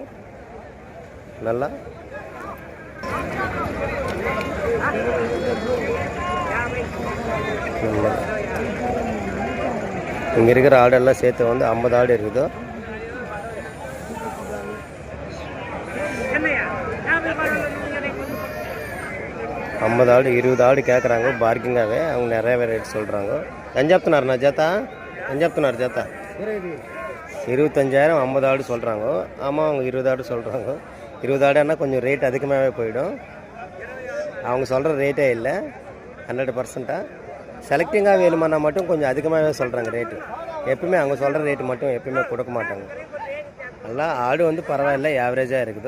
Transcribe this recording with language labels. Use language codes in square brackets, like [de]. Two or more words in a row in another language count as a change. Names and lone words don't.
[ta] நல்லா இங்கே இருக்கிற ஆடெல்லாம் சேர்த்து வந்து 50 ஆடு இருக்குது. ஐம்பது ஆடு 20 ஆடு கேட்குறாங்க பார்க்கிங்காகவே. அவங்க நிறைய ரேட் சொல்கிறாங்க. [te] ఎంత చెప్తున్నారు నా జత? ఎంత చెప్తున్నారు జత? [ta] 25,000 50 ஆடு சொல்கிறாங்க. ஆமாம், அவங்க 20 ஆடு சொல்கிறாங்க. 20 ஆடுன்னா கொஞ்சம் ரேட் அதிகமாகவே போயிடும். அவங்க சொல்கிற ரேட்டே இல்லை 100%. செலக்டிங்காக வேணுமானா மட்டும் கொஞ்சம் அதிகமாகவே சொல்கிறாங்க ரேட்டு. எப்பவுமே அவங்க சொல்கிற ரேட்டு மட்டும் எப்பவுமே கொடுக்க மாட்டாங்க. நல்லா ஆடு வந்து பரவாயில்ல, ஆவரேஜாக இருக்குது.